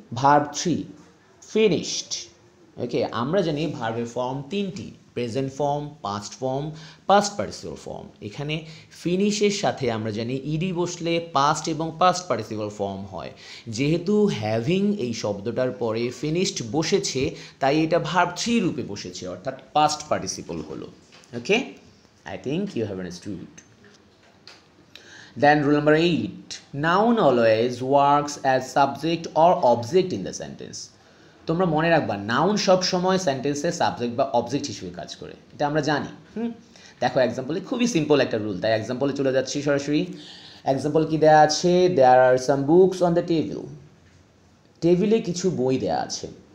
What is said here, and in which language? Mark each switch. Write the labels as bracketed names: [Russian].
[Bangla] Verb 3, finished. ওকে, আমরা জানি ভার্বের ফর্ম তিনটি, present form, past form, past participle form. এখানে ফিনিশের সাথে আমরা জানি ইডি বসলে পাস্ট এবং পাস্ট পার্টিসিপল ফর্ম হয়। যেহেতু হ্যাভিং এই শব্দটার পরে ফিনিশড বসেছে, তাই এটা ভার্ব 3 রূপে বসেছে, অর্থাৎ পাস্ট পার্টিসিপল হলো। [English] Okay, I think you have understood. Then rule number 8, noun always works as subject or object in the sentence. [Bangla] তোমরা মনে রাখবা, নাউন সব সময় সেন্টেন্সে সাবজেক্ট বা অবজেক্ট হিসেবে কাজ করে, এটা আমরা জানি। দেখো এক্সাম্পলে, খুবই সিম্পল একটা রুল, তাই এক্সাম্পলে চলে যাচ্ছি সরাসরি। এক্সাম্পল কি দেওয়া আছে? [English] There are some books on the table. [Bangla] টেবিলে কিছু বই দেওয়া আছে।